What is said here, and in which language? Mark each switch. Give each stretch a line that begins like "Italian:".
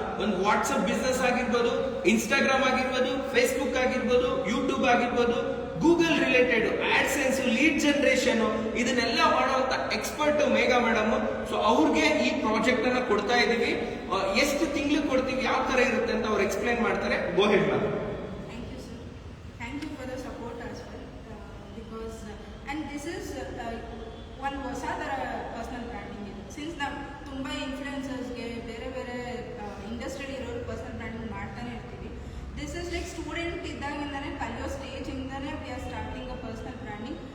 Kannada: ಒಂದು WhatsApp business ಆಗಿರ್ಬೋದು, Instagram ಆಗಿರ್ಬೋದು, ಫೇಸ್ಬುಕ್ ಆಗಿರ್ಬೋದು, ಯೂಟ್ಯೂಬ್ ಆಗಿರ್ಬೋದು, Google related AdSense, lead generation, ಇದನ್ನೆಲ್ಲ ಮಾಡುವಂತ ಎಕ್ಸ್ಪರ್ಟ್ ಮೇಘಾ ಮೇಡಮ್. ಸೊ ಅವ್ರಿಗೆ ಈ ಪ್ರಾಜೆಕ್ಟ್ ಅನ್ನ ಕೊಡ್ತಾ ಇದೀವಿ. ಎಷ್ಟು ತಿಂಗಳು ಕೊಡ್ತೀವಿ, ಯಾವ ತರ ಇರುತ್ತೆ ಅಂತ ಅವ್ರು ಎಕ್ಸ್ಪ್ಲೈನ್ ಮಾಡ್ತಾರೆ.
English: Go ahead ma'am. Thank you, sir. Thank you for the support as well. Because and this is one
Kannada: ಹೊಸ ತರ ಪರ್ಸನಲ್ ಬ್ರ್ಯಾಂಡಿಂಗ್ ಇದೆ. ಸಿನ್ಸ್ ನಾವು ತುಂಬಾ ಇನ್ಫ್ಲುಯೆನ್ಸರ್ಸ್ಗೆ ಬೇರೆ ಬೇರೆ ಇಂಡಸ್ಟ್ರಿಯಲ್ಲಿ ಇರೋರು ಪರ್ಸನಲ್ ಬ್ರ್ಯಾಂಡಿಂಗ್ ಮಾಡ್ತಾನೆ ಇರ್ತೀವಿ.
English: this is like student
Kannada: ಇದ್ದಾಗಿಂದಾನೆ ಕಲಿಯೋ ಸ್ಟೇಜ್ ಇಂದಾನೆ
English: We are starting a personal branding.